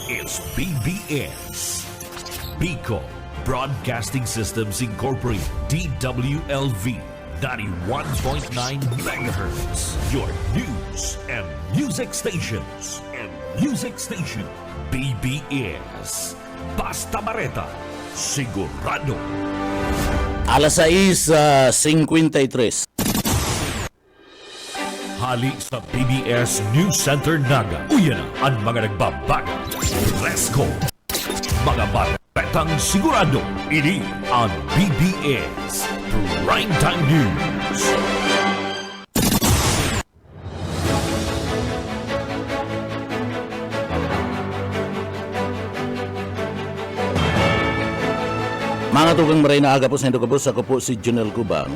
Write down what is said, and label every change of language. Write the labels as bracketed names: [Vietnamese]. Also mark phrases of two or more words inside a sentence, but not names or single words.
[English] is BBS. Bico Broadcasting Systems Incorporated, DWLV, 91.9 megahertz. Your news and music stations. [Bikol] BBS. Basta Bareta, sigurado. Alas 6:53. Hali sa BBS News Center Naga. Uyan ang mga nagbabago. [English] Let's go! [Bikol] Mga batang sigurado. Ini ang BBS Primetime News. Mga tugang maray na aga po sa Indogabos, ako po si Junel Cubang.